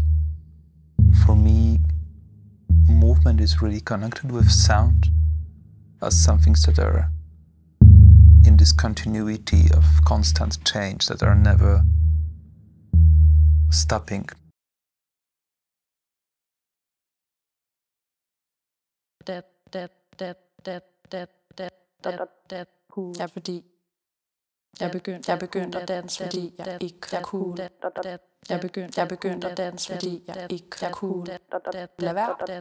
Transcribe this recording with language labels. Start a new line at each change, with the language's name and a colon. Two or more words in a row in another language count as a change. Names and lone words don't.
English: For me, movement is really connected with sound as some things that are in this continuity of constant change, that are never stopping.
Danish: Ja, fordi jeg begyndte at danse, fordi jeg ikke kunne. Jeg begyndte at danse, fordi jeg ikke kunne lade være.